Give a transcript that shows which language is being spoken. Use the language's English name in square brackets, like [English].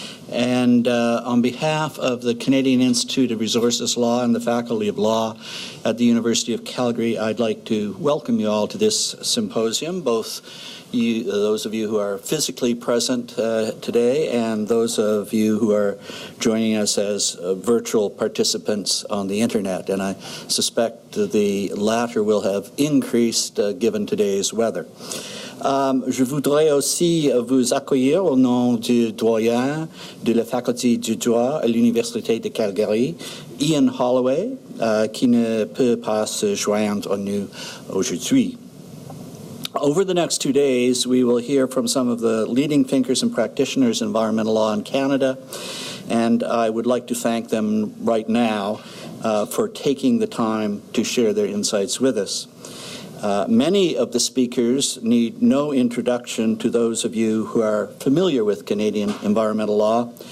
[English] And on behalf of the Canadian Institute of Resources Law and the Faculty of Law at the University of Calgary, I'd like to welcome you all to this symposium, both those of you who are physically present today and those of you who are joining us as virtual participants on the internet. And I suspect the latter will have increased given today's weather. [French] Je voudrais aussi vous accueillir au nom du doyen de la faculté du droit à l'Université de Calgary, Ian Holloway, qui ne peut pas se joindre à nous aujourd'hui. [English] Over the next 2 days, we will hear from some of the leading thinkers and practitioners in environmental law in Canada, and I would like to thank them right now for taking the time to share their insights with us. Many of the speakers need no introduction to those of you who are familiar with Canadian environmental law,